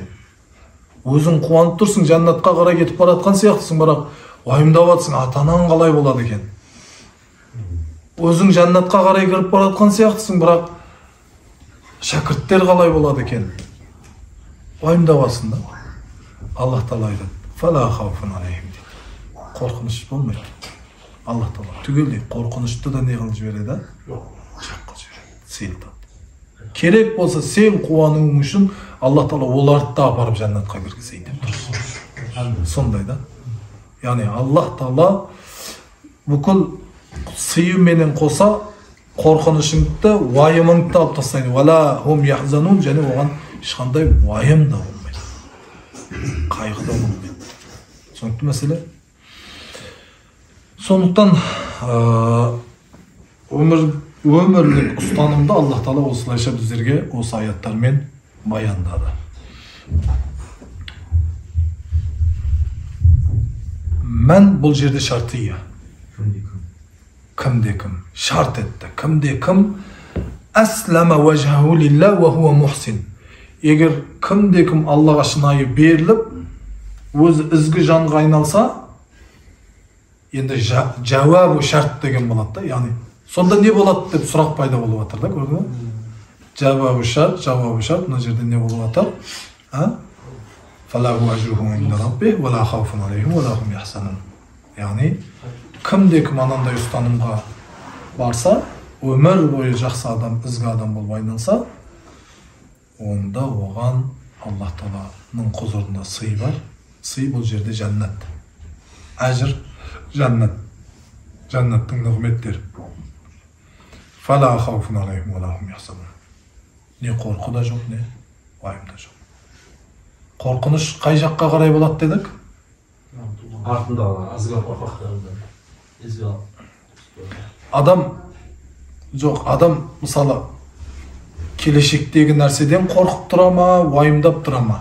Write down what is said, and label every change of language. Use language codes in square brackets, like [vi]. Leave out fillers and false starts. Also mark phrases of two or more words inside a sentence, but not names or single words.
[kk] Өзің қуанып тұрсың, жәннатқа қарай кетіп баратқан сияқтысың, бірақ уайымдап жатсың, ата-анаң қалай болады екен? Өзің жәннатқа қарай кіріп баратқан сияқтысың, бірақ шәкірттер қалай болады екен? Уайымдап жатсың да. Аллах Тағала айтады: [ar] «فلا خوف عليهم» дейді. [kk] Қорқыныш болмайды. Аллах Тағала түгелдей қорқынышты да не қылып жібереді? Жоқ қылып жібереді, сейілтады. Керек болса сен қуануың үшін Аллах Тағала оларды да апарып жәннатқа кіргізейін деп тұр. Сондай да. Яғни Аллах Тағала бүкіл сыйы менен қоса қорқынышыңды, уайымыңды алып тастайды. [ar] ولا هم يحزنون, [kk] және оған ешқандай уайым да болмайды, қайғы да болмайды. Сондықтан мәселе. Сондықтан өмірлік ұстанымды Аллах Тағала осылайша біздерге осы аяттармен баяндады. Мән бұл жерде шартия. Кімде-кім шарт етті. [ar] Кімде-кім أسلم وجهه لله وهو محسن. [kk] Егер кімде-кім Аллаға шынайы беріліп, өз ізгі жанға айналса, енді жауабы шарт деген болады да. Яғни сонда не болады деп сұрақ пайда болып жатыр да, көрдің бе? Жауабы шарт, мына жерде не болып жатыр? [ar] فله أجره عند ربه ولا خوف عليهم ولا هم يحزنون. [kk] Яғни кімде-кім анандай ұстанымға барса, өмір бойы жақсы адам, ізгі адам болып айналса, онда оған Аллах Тағаланың құзырында сый бар. Сый бұл жерде жәннат. Әжір жәннат. Жәннаттың нығметтері. [ar] فلا خوف عليهم ولا هم يحزنون. [kk] Не қорқу да жоқ, не уайым да жоқ. Қорқыныш қай жаққа қарай болады дедік? Артында азға қорқақтарында. Адам мысалы келешектегі нәрседен қорқып тұра ма, уайымдап тұра ма?